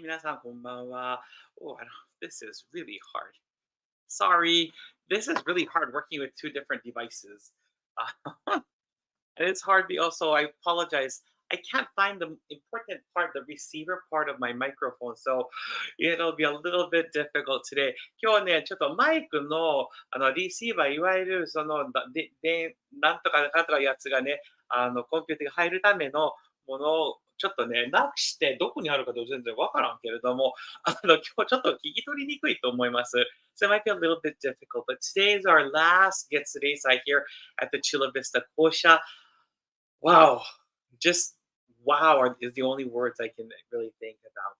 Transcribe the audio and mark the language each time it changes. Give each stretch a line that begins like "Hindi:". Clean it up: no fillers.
Japanese: 皆さん、こんばんは。
English: Oh, this is really hard. Sorry, this is really hard working with two different devices. And it's hard. Also, I apologize. I can't find the important part, the receiver part of my microphone, so it'll be a little bit difficult today.
Japanese: 今日ね、ちょっとマイクのリシーバー、いわゆるなんとかなんとかやつがね、コンピューターが入るためのものをちょっとね、なくしてどこにあるか全然わからんけれども、今日ちょっと聞き取りにくいと思います。
English: So it might be a little bit difficult, but today is our last Get Today's Eye here at the Chula Vista Kōsha. Wow, just wow is the only words I can really think about.